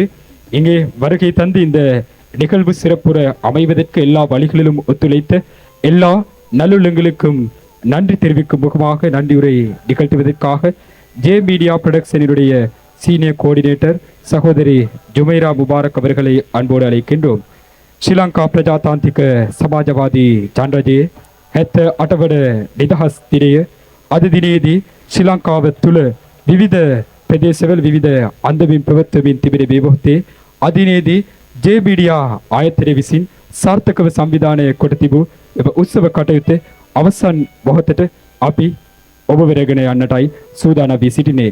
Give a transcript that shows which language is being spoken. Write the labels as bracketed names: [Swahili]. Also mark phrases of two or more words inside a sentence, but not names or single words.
[Tamil] இங்கே வருகை தந்து இந்த நிகழ்வு சிறப்புற அமைவதற்கு எல்லா வழிகளிலும் ஒத்துழைத்த எல்லா நல்லுள்ளங்களுக்கும் நன்றி தெரிவிக்கும் முகமாக நன்றியுரை நிகழ்த்துவதற்காக ஜே மீடியா புரொடக்ஷனினுடைய [English] senior coordinator [Tamil] சகோதரி ஜுமைரா முபாரக் அவர்களை அன்போடு அழைக்கின்றோம். [Sinhala] ශ්‍රීලංකා ප්‍රජාතාන්තික සමාජවාදී ජනරජයේ 78වන නිදහස් දිනය අද දිනේදී ශ්‍රී ලංකාව තුළ විවිධ ප්‍රදේශවල විවිධ අන්දමින් ප්‍රවත්වමින් තිබෙන මේ මොහොතේ අදිනේදී ජේ මීඩියා ආයතනය විසින් සාර්ථකව සංවිධානය කොට තිබූ එම උත්සව කටයුතු අවසන් මොහොතට අපි ඔබ වෙරගෙන යන්නටයි සූදානම් වී සිටිනේ.